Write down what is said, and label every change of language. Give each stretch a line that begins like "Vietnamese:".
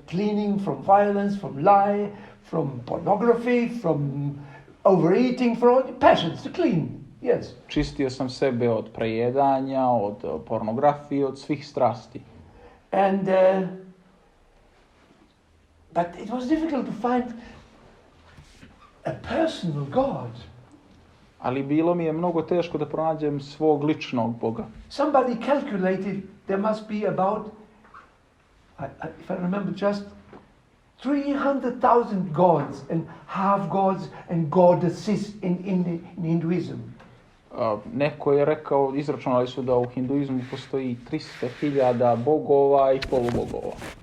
English: Cleaning from violence, from lie, from pornography, from overeating, from passions, to clean. Yes.
Serbian: Čistio sam sebe od prejedanja, od pornografije, od svih strasti.
English: And but it was difficult to find a personal God.
Serbian: Ali bilo mi je mnogo teško da pronađem svog ličnog Boga.
English: Somebody calculated there must be about, if I remember just, 300,000 gods and half gods and goddesses in Hinduism.
Serbian: Neko je rekao, izračunali su da u hinduizmu postoji 300,000 bogova i polubogova.